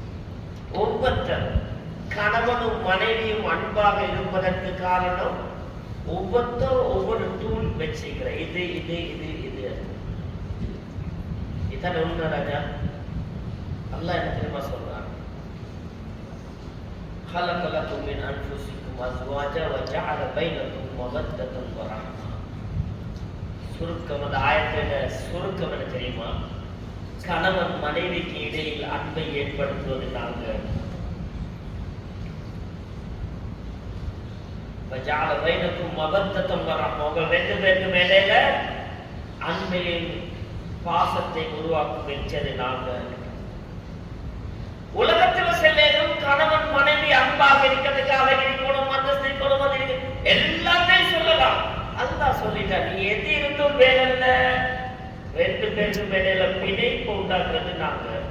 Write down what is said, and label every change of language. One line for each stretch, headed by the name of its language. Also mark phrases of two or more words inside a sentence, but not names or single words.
Tamil: ஒவ்வொருத்தர் கணவனும் மனைவியும் அன்பாக இருப்பதற்கு காரணம் ஒவ்வொருத்தரும் ஒவ்வொரு டூல் வச்சுக்கிற இது இது இது இது இதான் உண்மை ராஜா. அல்லாஹ் என்ன தெரியுமா சொல்றான்?
Arabic: خلق لكم من أنفسكم أزواجا وجعل بينكم مودة ورحمة.
Tamil: சுருக்கம் அந்த ஆயத்தோட சுருக்கம் என்ன தெரியுமா? கணவன் மனைவிக்கு இடையில் அன்பை ஏற்படுத்துவது நாங்கள்.
Arabic: وجعل بينكم مودة ورحمة.
Tamil: உங்கள் ரெண்டு பேருக்கும் இடையில அன்பையும் பாசத்தை உருவாக்கி வச்சது நாங்கள். உலகத்தில் செல்லும் கணவன் மனைவி அன்பாக இருக்கிறதுக்கு அதை இருக்கணும், அந்தஸ்து இருக்கணும், அது எல்லாத்தையும் சொல்லலாம். அல்லாஹ் சொல்லிட்டார், நீ எது இருந்தும் வேலைல்ல, ரெண்டு பேருக்கும் இடையில பிணைப்பு உண்டாக்குறது நாங்க.